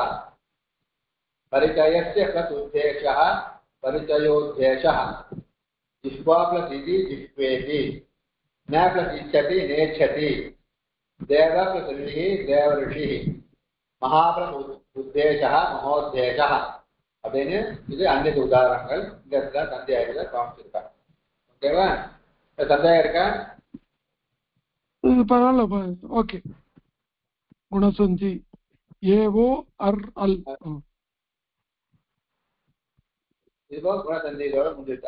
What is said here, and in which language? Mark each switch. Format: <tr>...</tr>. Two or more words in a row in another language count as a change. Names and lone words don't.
<sa>परिचयस्य प्लस उद्देशः परिचयोद्देशः. जिह्वा प्लस इति जिह्वेति. न प्लस इच्छति नेच्छति. देव प्लस ऋषिः देवऋषिः. महा प्लस उद्देशः महोद्देशः.</sa> <ta>அப்படின்னு இது அன்னைக்கு உதாரணங்கள் இந்த இடத்துல சந்தேகங்களை காமிச்சிருக்காங்க. ஓகேவா? சந்தேகம் இருக்கா? பரவாயில்ல. ஓகே.</ta> <sa>गुणसन्धि ए ओ अर् अल्.</sa> <ta>இதுபோல குணசந்தி இதோட முடிஞ்சிருச்சு.</ta>